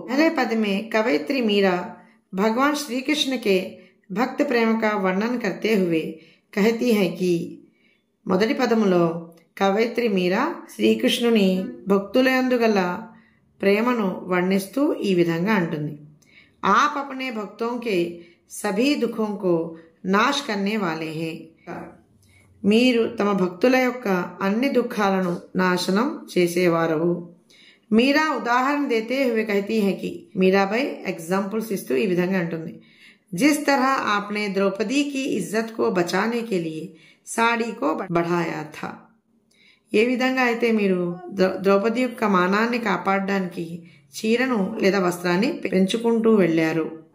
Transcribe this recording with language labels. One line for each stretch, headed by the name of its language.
Hindi: पहले पद में कवयित्री मीरा भगवान श्री कृष्ण के भक्त प्रेम का वर्णन करते हुए कहती है कि
Telugu: మొదటి పదములో కవయిత్రి మీరా శ్రీకృష్ణుని భక్తులందు గల ప్రేమను వర్ణిస్తూ ఈ విధంగా అంటుంది.
Hindi: आप अपने भक्तों के सभी दुखों को नाश करने वाले हैं।
Telugu: మీరు తమ భక్తుల యొక్క అన్ని దుఃఖాలను నాశనం చేసేవారు। మీరా ఉదాహరణ
Hindi: देते हुए कहती है कि मीराबाई
Telugu: एग्जांपल्स इस्तू ఈ విధంగా అంటుంది,
Hindi: जिस तरह आपने द्रौपदी की इज्जत को बचाने के लिए साड़ी को बढ़ाया था,
Telugu: ఏ విధంగా అయితే మీరు ద్రౌపది యొక్క మానాన్ని కాపాడడానికి చీరను లేదా వస్త్రాన్ని పెంచుకుంటూ వెళ్ళారు।